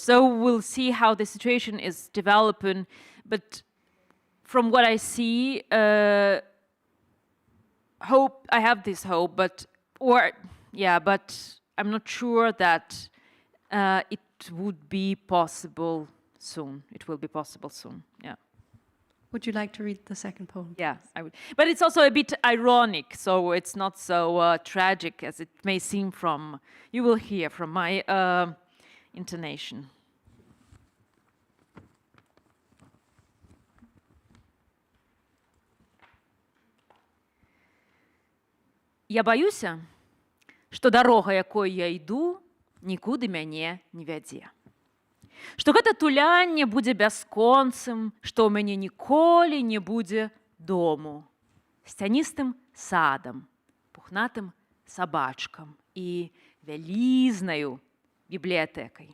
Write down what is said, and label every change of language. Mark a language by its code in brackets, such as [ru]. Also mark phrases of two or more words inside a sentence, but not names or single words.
[en] So we'll see how the situation is developing, but from what I see, I have this hope, but I'm not sure that it would be possible soon. It will be possible soon, yeah. Would you like to read the second poem? Yeah, I would. But it's also a bit ironic, so it's not so tragic as it may seem from, you will hear from my intonation. [be] Я баюся, што дарога, якой я іду, нікуды мяне не вядзе. Што гэта тулянне будзе бясконцым, што ў мяне ніколі не будзе дому, сцяністым садам, пухнатым сабачкам і вялізнаю бібліятэкай.